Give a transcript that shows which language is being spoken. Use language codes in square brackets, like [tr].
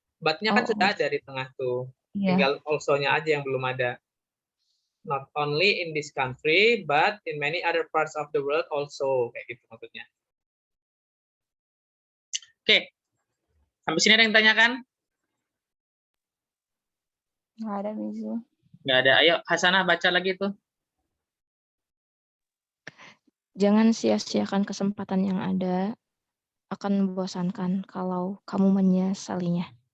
[id] But-nya kan sudah ada di tengah tuh. [en] Yeah. [id] Tinggal also-nya aja yang belum ada. [en] Not only in this country, but in many other parts of the world also. [id] Kayak gitu maksudnya. Oke. Sampai sini ada yang tanyakan? Nggak ada, Mizu. Nggak ada. Ayo, Hasanah baca lagi tuh. Jangan sia-siakan kesempatan yang ada, akan membosankan kalau kamu menyesalinya.